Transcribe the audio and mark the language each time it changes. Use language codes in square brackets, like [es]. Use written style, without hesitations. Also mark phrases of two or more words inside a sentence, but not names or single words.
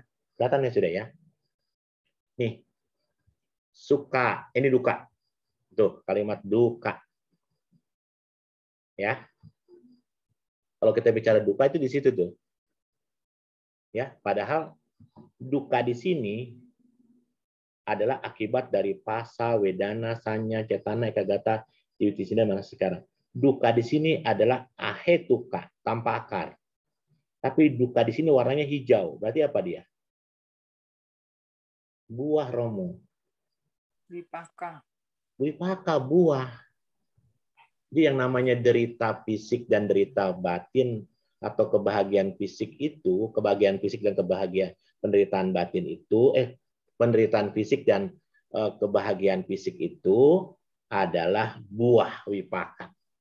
[id] Kelihatan ya sudah ya. Nih, suka. Ini duka. Tuh, kalimat duka. Ya. Kalau kita bicara duka itu di situ tuh. Ya, padahal duka di sini adalah akibat dari pasa, [pi] wedana, sanya, cetana, ekagata, diutisina, [id] mana sekarang. Duka di sini adalah ahetuka, tanpa akar. Tapi duka di sini warnanya hijau. Berarti apa dia? Buah, Romo. Wipaka. Wipaka, buah. Jadi yang namanya derita fisik dan derita batin atau kebahagiaan fisik itu, kebahagiaan fisik dan kebahagiaan penderitaan batin itu, penderitaan fisik dan kebahagiaan fisik itu adalah buah wipaka.